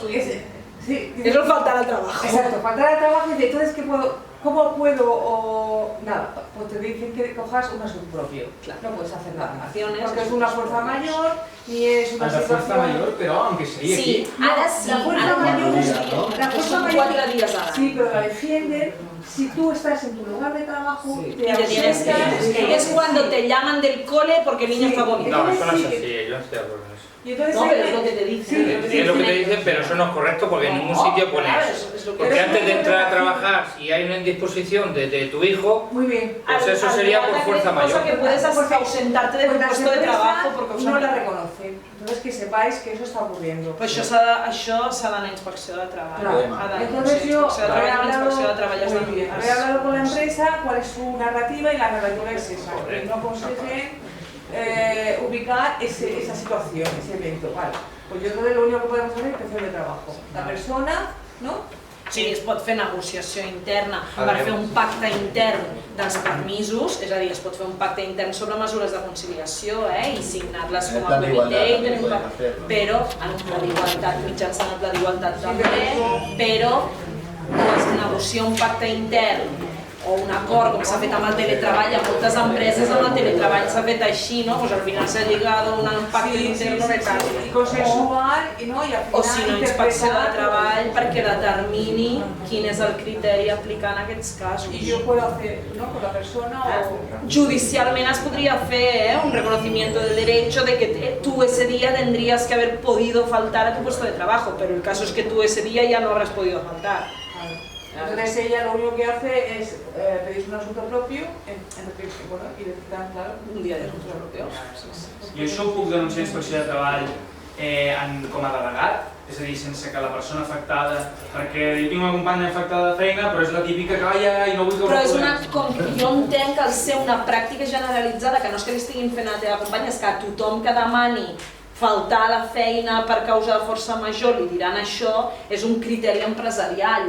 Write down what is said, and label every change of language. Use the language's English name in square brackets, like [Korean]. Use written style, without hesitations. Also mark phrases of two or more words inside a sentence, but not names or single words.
[Spanish] sí, eso es faltar al trabajo. Exacto, faltar al trabajo y entonces ¿cómo puedo? Nada, pues te dicen que cojas un asunto propio. Claro. No puedes hacer nada. Vacaciones, porque es una fuerza mayor, ni es una La situación... fuerza mayor, pero aunque sería aquí. [Catalan] Sí, ara sí, [Spanish] La fuerza [Catalan] ara [Spanish] mayor [Catalan] ja es- no. [Spanish] la fuerza [Catalan] Són [Spanish] mayor- [Catalan] 4 dies a l'any. [Spanish] Sí, pero la defienden si tú estás en tu lugar de trabajo, Sí. Y te tienes que ausentas, ir. Es cuando te llaman del cole porque el niño Sí. está vomitando. No, eso no es así, yo no estoy de acuerdo en eso. y entonces No, hay pero que- es lo que te dicen. Sí, Es lo que te dicen, pero eso no es correcto porque en ningún sitio pone Claro, eso. es lo que Porque Pero antes de eso no entrar a es trabajar, si hay una indisposición de tu hijo, Muy bien. pues eso sería por fuerza mayor. Cosa que puedes ausentarte de Pues tu las puesto de empresas trabajo por causa no la mayor. reconocen. Entonces que sepáis que eso está ocurriendo. [Catalan] Però això s'ha d'anar a inspecció de treball. [Spanish] Claro. [Catalan] Ha d'anar [Spanish] Entonces yo [Catalan] inspecció de [Spanish] he [Catalan] treball, [Spanish] hablado, [Catalan] inspecció de treball has [Spanish] muy bien, he hablado con la empresa cuál es su narrativa y la narrativa es esa. Que no consiguen ubicar esa situación, ese evento. Vale. Pues yo entonces lo único que podemos hacer es inspección de trabajo. La persona, ¿no? [Catalan] O sigui, es pot fer negociació interna A per veure. fer un pacte intern dels permisos, és a dir, es pot fer un pacte intern sobre mesures de conciliació i signar-les [Spanish] En el [Catalan] com a [Spanish] plan [Catalan] comitè d'igualtat i també tenir un podem pacte. fer, no? Però en un pla d'igualtat, mitjançant el pla d'igualtat Sí, també, però es negocia un pacte intern o un acord, com s'ha fet amb el teletreball, a moltes empreses amb el teletreball s'ha fet així, no? [Spanish] Pues al final s'ha llegado a un pacte interno de tal. Y consensuar y no y al final [Catalan] O si no, inspecció de [Spanish] interpretar. [Catalan] treball perquè determini quin és el criteri a aplicar en aquests casos. [Spanish] Y yo puedo hacer, ¿no? Con la persona o... [Catalan] Judicialment es podria fer [Spanish] un reconocimiento del derecho de que tú ese día tendrías que haber podido faltar a tu puesto de trabajo, pero el caso es que tú ese día ya no habrás podido faltar. Entonces ella lo único que hace es pedir un asunto propio bueno, y decir, claro, [Catalan] Un dia de asuntos europeus. Jo això ho puc denunciar a Inspecció de Treball com a delegat, és a dir, sense que la persona afectada, perquè jo tinc una companya afectada de feina, però és la típica que i no vull que Però és una, jo entenc que al ser una pràctica generalitzada, que no és que li estiguin fent a la teva companya, és que a tothom que demani faltar a la feina per causa de força major li diran això, és un criteri empresarial.